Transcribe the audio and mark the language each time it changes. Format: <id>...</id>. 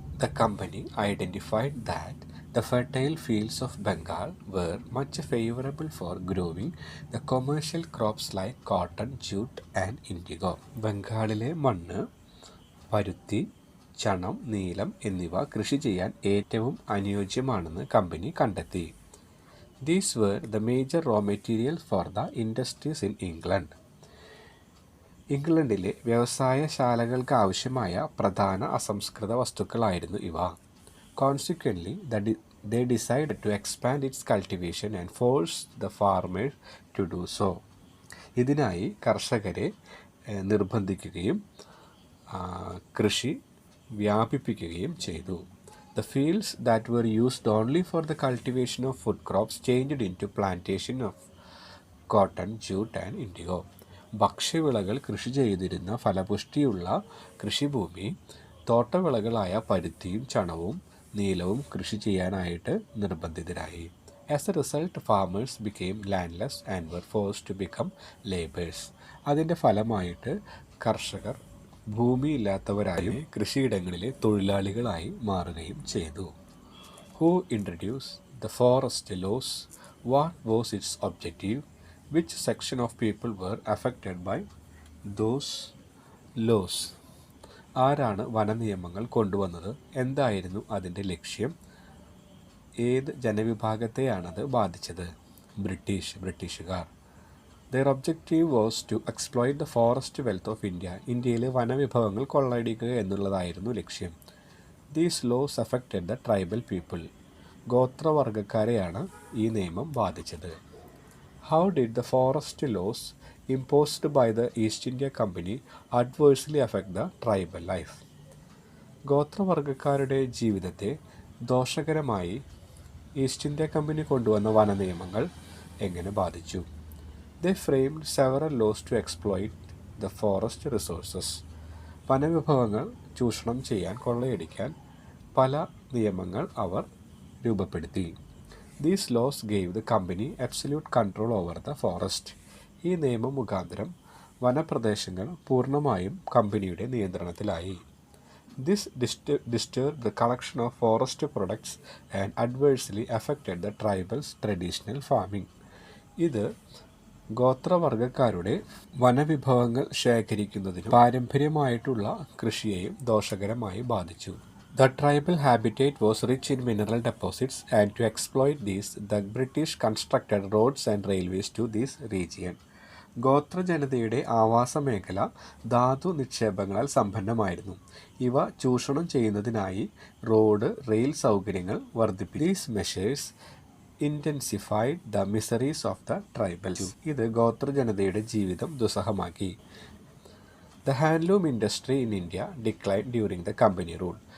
<en>The company identified that the fertile fields of Bengal were much favorable for growing the commercial crops like cotton, jute and indigo.</en> <ml>ബംഗാളിലെ മണ്ണ് പരുത്തി, ചണം, നീലം എന്നിവ കൃഷി ചെയ്യാൻ ഏറ്റവും അനുയോജ്യമാണെന്ന് കമ്പനി കണ്ടെത്തി.</ml> <en>These were the major raw materials for the industries in England.</en> <ml>ഇംഗ്ലണ്ടിലെ വ്യവസായശാലകൾക്ക് ആവശ്യമായ പ്രധാന അസംസ്കൃത വസ്തുക്കളായിരുന്നു ഇവ.</ml> <en>Consequently, they decided to expand its cultivation and force the farmers to do so.</en> <ml>ഇതിനായി കർഷകരെ നിർബന്ധിക്കുകയും കൃഷി വ്യാപിപ്പിക്കുകയും ചെയ്തു.</ml> <en>The fields that were used only for the cultivation of food crops changed into plantation of cotton, jute and indigo.</en> <ml>ഭക്ഷ്യവിളകൾ കൃഷി ചെയ്തിരുന്ന ഫലപുഷ്ടിയുള്ള കൃഷിഭൂമി തോട്ടവിളകളായ പരുത്തിയും ചണവും നീലവും കൃഷി ചെയ്യാനായിട്ട് നിർബന്ധിതരായി.</ml> <en>As a result farmers became landless and were forced to become laborers.</en> <ml>അതിൻ്റെ ഫലമായിട്ട് കർഷകർ ഭൂമിയില്ലാത്തവരായും കൃഷിയിടങ്ങളിലെ തൊഴിലാളികളായി മാറുകയും ചെയ്തു.</ml> <en>Who introduced the forest laws? What was its objective? Which section of people were affected by those laws?</en> <ml>ആരാണ് വനനിയമങ്ങൾ കൊണ്ടുവന്നത്? എന്തായിരുന്നു അതിൻ്റെ ലക്ഷ്യം? ഏത് ജനവിഭാഗത്തെയാണത് ബാധിച്ചത്? ബ്രിട്ടീഷുകാർ.</ml> <en>Their objective was to exploit the forest wealth of India.</en> <ml>ഇന്ത്യയിലെ വനവിഭവങ്ങൾ കൊള്ളയടിക്കുക എന്നുള്ളതായിരുന്നു ലക്ഷ്യം.</ml> <en>These laws affected the tribal people.</en> <ml>ഗോത്രവർഗക്കാരെയാണ് ഈ നിയമം ബാധിച്ചത്.</ml> <en>How did the forest laws imposed by the East India Company adversely affect the tribal life?</en> <ml>ഗോത്രവർഗക്കാരുടെ ജീവിതത്തെ ദോഷകരമായി east India company കൊണ്ടുവന്ന വനനിയമങ്ങൾ എങ്ങനെ ബാധിച്ചു?</ml> <en>They framed several laws to exploit the forest resources.</en> <ml>വനവിഭവങ്ങൾ ചൂഷണം ചെയ്യാൻ, കൊള്ളയടിക്കാൻ പല നിയമങ്ങൾ അവർ രൂപപ്പെടുത്തി.</ml> <en>These laws gave the company absolute control over the forest.</en> <ml>ഈ നിയമം മുഖാന്തരം വനപ്രദേശങ്ങൾ പൂർണ്ണമായും കമ്പനിയുടെ നിയന്ത്രണത്തിലായി.</ml> <en>This disturbed the collection of forest products and adversely affected the tribal's traditional farming.</en> <ml>ഇത് ഗോത്രവർഗക്കാരുടെ വനവിഭവങ്ങൾ ശേഖരിക്കുന്നതിനും പാരമ്പര്യമായിട്ടുള്ള കൃഷിയെയും ദോഷകരമായി ബാധിച്ചു.</ml> <en>The tribal habitat was rich in mineral deposits, and to exploit these, the British constructed roads and railways to this region.</en> <ml>ഗോത്രജനതയുടെ ആവാസമേഖല ധാതു നിക്ഷേപങ്ങളാൽ സമ്പന്നമായിരുന്നു. ഇവ ചൂഷണം ചെയ്യുന്നതിനായി road, rail സൗകര്യങ്ങൾ വർദ്ധിപ്പിച്ചു.</ml> <en>These measures intensified the miseries of the tribals.</en> <ml>ഇത് ഗോത്രജനതയുടെ ജീവിതം ദുസ്സഹമാക്കി.</ml> <en>The handloom industry in India decline during the company rule.</en>